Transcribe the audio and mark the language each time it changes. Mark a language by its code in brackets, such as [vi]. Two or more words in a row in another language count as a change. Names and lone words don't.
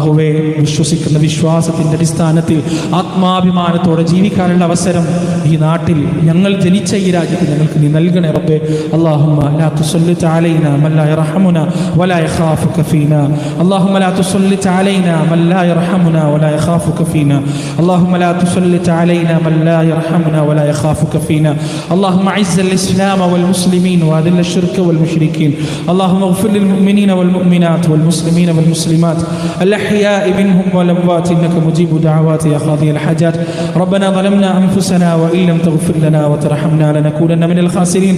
[ml] വിശ്വസിക്കുന്ന വിശ്വാസത്തിൻ്റെ അടിസ്ഥാനത്തിൽ ആത്മാഭിമാനത്തോടെ ജീവിക്കാൻ ചോദിക്കാനുള്ള അവസരം ഈ നാട്ടിൽ ഞങ്ങൾ ജനിച്ച ഈ രാജ്യത്ത് ഞങ്ങൾക്ക് നീ നൽകണേ റബ്ബേ. [ar] اللهم لا تسلط علينا من لا يرحمنا ولا يخافك فينا. اللهم لا تسلط علينا من لا يرحمنا ولا يخافك فينا. اللهم لا تسلط علينا من لا يرحمنا ولا يخافك فينا. اللهم اعز الاسلام والمسلمين واذل الشرك والمشركين. اللهم اغفر للمؤمنين والمؤمنات والمسلمين والمسلمات الاحياء منهم والاموات انك مجيب دعوات يا قاضي الحاجات. ربنا ظلمنا انفسنا وان لم تغفر لنا وترحمنا لنكونن من الخاسرين.